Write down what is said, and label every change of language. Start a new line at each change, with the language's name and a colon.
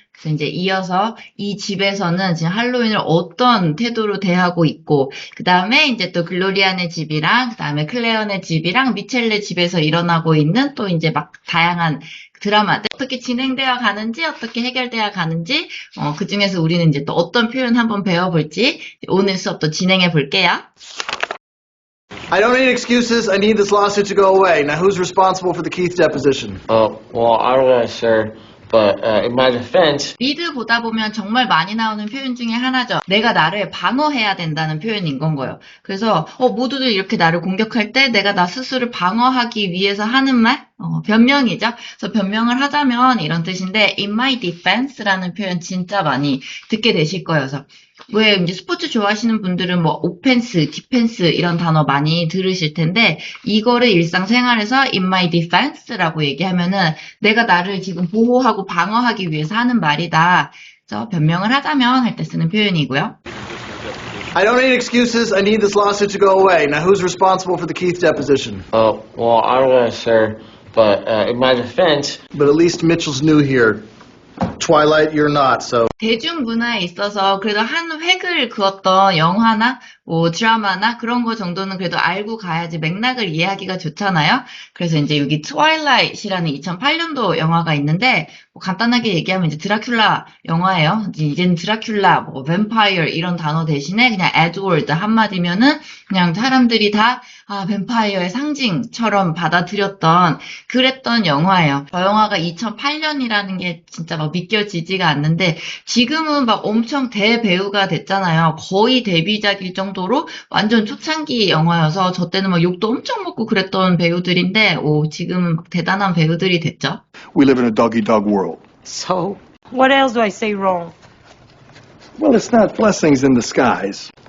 Korean: 그래서 이제 이어서 이 집에서는 지금 할로윈을 어떤 태도로 대하고 있고, 그 다음에 이제 또 글로리아네 집이랑, 그 다음에 클레어네 집이랑 미첼레 집에서 일어나고 있는 또 이제 막 다양한 드라마들, 어떻게 진행되어 가는지, 어떻게 해결되어 가는지, 그 중에서 우리는 이제 또 어떤 표현 한번 배워볼지 오늘 수업도 진행해 볼게요.
English: I don't need excuses. I need this lawsuit to go away. Now, who's responsible for the Keith deposition? Well, I don't know, sir, but in my defense,
Korean: 리드 보다 보면 정말 많이 나오는 표현 중에 하나죠. 내가 나를 방어해야 된다는 표현인 건 거예요. 그래서 모두들 이렇게 나를 공격할 때 내가 나 스스로를 방어하기 위해서 하는 말? 변명이죠. 그래서 변명을 하자면 이런 뜻인데
English: in my defense
Korean: 라는 표현 진짜 많이 듣게 되실 거예요. 왜 이제 스포츠 좋아하시는 분들은 뭐 오펜스, 디펜스 이런 단어 많이 들으실 텐데 이거를 일상생활에서
English: in my defense
Korean: 라고 얘기하면은 내가 나를 지금 보호하고 방어하기 위해서 하는 말이다. 그래서 변명을 하자면 할 때 쓰는 표현이고요.
English: I don't need excuses. I need this lawsuit to go away. Now, who's responsible for the Keith deposition? well, I don't know, sir, but in my defense, But at least Mitchell's new here. Twilight, you're not, so.
Korean: 대중문화에 있어서 그래도 한 획을 그었던 영화나 뭐 드라마나 그런 거 정도는 그래도 알고 가야지 맥락을 이해하기가 좋잖아요. 그래서 이제 여기 트와일라이트이라는 2008년도 영화가 있는데 뭐 간단하게 얘기하면 이제 드라큘라 영화예요. 이제는 드라큘라, 뭐 뱀파이어 이런 단어 대신에 그냥 에드워드 한마디면은 그냥 사람들이 다 뱀파이어의 상징처럼 받아들였던 그랬던 영화예요. 저 영화가 2008년이라는 게 진짜 막 믿겨지지가 않는데 지금은 막 엄청 대배우가 됐잖아요. 거의 데뷔작일 정도로 완전 초창기 영화여서 저 때는 막 욕도 엄청 먹고 그랬던 배우들인데 지금은 막 대단한 배우들이 됐죠.
English: We live in a dog-eat-dog world. So? What else do I say wrong? Well, it's not blessings in disguise.